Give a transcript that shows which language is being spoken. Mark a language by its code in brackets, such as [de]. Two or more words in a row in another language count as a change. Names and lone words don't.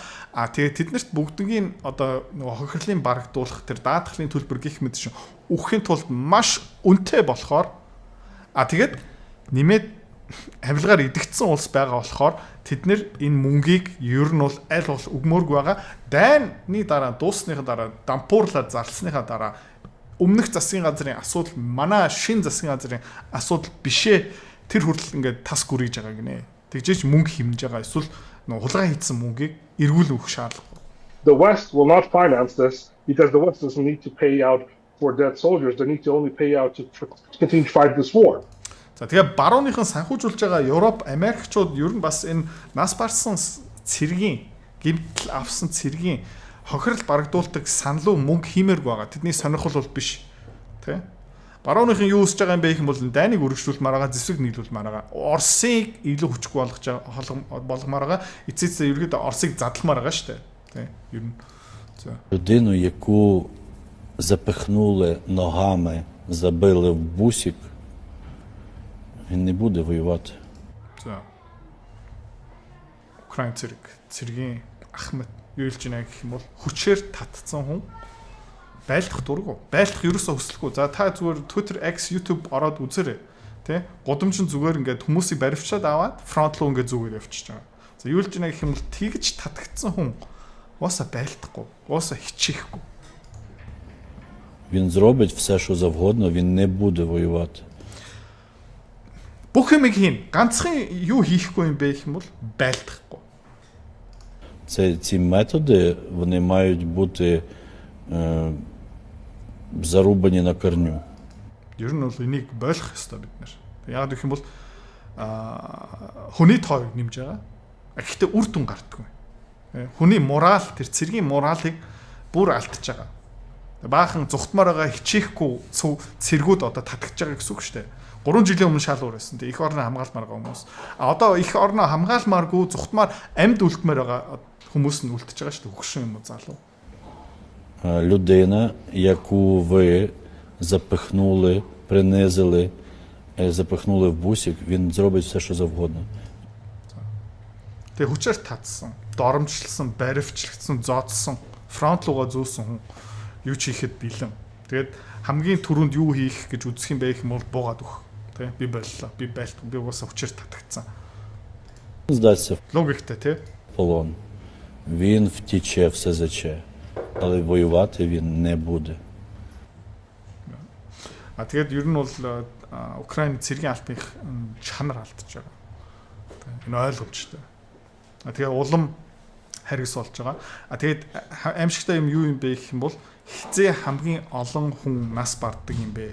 [mn] Тэгээд тэднэрт бүгднийг одоо нөгөө хохирлын барагдуулах тэр даатгалын төлбөр гих мэт чинь өгөхийн тулд маш үнэтэй болохоор тэгээд нэмээд авилгаар идэгдсэн улс байгаа болохоор тэд нэр энэ мөнгийг ер нь бол аль болох өгмөөргүй байгаа. Дайны дараа дуусныхаа дараа дампуурлаад зарлсныхаа дараа өмнөх засгийн газрын асуудал манай шин засгийн газрын асуудал бишээ тэр хүртэл ингээд тас гүрийж байгаа гинэ. Тэгжээч мөнгө хэмнэж байгаа. Эсвэл хулгай хийсэн мөнгийг эргүүл өгөх шаардлага. [en] The West will not finance this because the West doesn't need to pay out for dead soldiers. They need to only pay out to continue to fight this war. [mn] За тэгээ барууныхан санхүүжүүлж байгаа Европ, Америкчууд ер нь бас энэ нас барсан цэргийн гэмтэл авсан цэргийн хохирол барагдуулдаг саналуу мөнгө хиймээргүй байгаа. Тэдний сонирхол бол биш. Тэ? Барууныхан юу үсэж байгаа юм бэ гэх юм бол дайныг өргөжлүүлмээр байгаа, зэвсэг нийлүүлмээр байгаа. Орсыг илүү хүчгүй болгомоор байгаа. Эцээсээ ерөөдөө Орсыг задламаар байгаа шүү дээ. Тэ? Ер нь. За. [uk] Людину, яку запихнули ногами, забили в бусик, він не буде воювати. [mn] За. Украин цэргийн Ахмед юу хэлж байна гэх юм бол хүчээр татцсан хүн байлдах дурггүй. Байлдах ерөөсөө хүсэлгүй. За та зүгээр Twitter, X, YouTube ороод үзээрэй. Тэ? Гудамжин зүгээр ингээд хүмүүсийг баривчаад аваад фронт руу ингээд зүгээр явчихж байгаа. За юу хэлж байна гэх юм бол тэгж татагдсан хүн уусаа байлдахгүй. Уусаа хичээхгүй. [uk] Він зробить все, що завгодно, він не буде воювати. [mn] Бүх юмыг хийн. Ганцхан юу хийхгүй юм бэ гэх юм бол байлдахгүй. [uk] Ці методи, вони мають бути зарубані на корню. [mn] Ер нь бол энийг ойлгох ёстой бид нар. Яг гэх юм бол хүний тоо нэмж байгаа. Гэхдээ үр дүн гардаггүй. Хүний морал, тэр цэргийн моралыг бүр алдчихж байгаа. Баахан зүхтмаар байгаа хичээхгүй цэргүүд одоо татгаж байгаа гэсэн үг шүү дээ. 3 жилийн өмнө шалгуур байсан. Их орноо хамгаалмаар байгаа хүмүүс. Одоо их орноо хамгаалмааргүй зүхтмаар амьд үлдмээр байгаа хүмүүс нь үлдчихэж байгаа шүү дээ. Хөгшин юм уу залуу. [uk] Людина, яку ви запихнули, принизили, запихнули в бусик, він зробить все, що завгодно. [mn] Тэгээ хүчээр татсан, доромжлсан, баривчлагдсан, зоодсон, фронт руугаа зөөсөн хүн юу ч хийхэд бэлэн. Тэгээд хамгийн түрүүнд юу хийх гэж үзэх юм бэ гэх юм бол буугаад өгөх. Тэ би боллоо. Би байлт. Би угаасаа хүчээр татагдсан. [uk] Здатися в [mn] Логиктэй тий. [uk] полон. Він втіче в СЗЧ, але воювати він не буде. [mn] Тэгээд ер нь бол Украины цэргийн албаны чанар алдчихж байгаа. Энэ ойлгомжтой. Тэгээ улам харгас болж байгаа. Тэгээд аимшигтай юм юу юм бэ гэх юм бол хизээ хамгийн олон хүн нас барддаг юм бэ.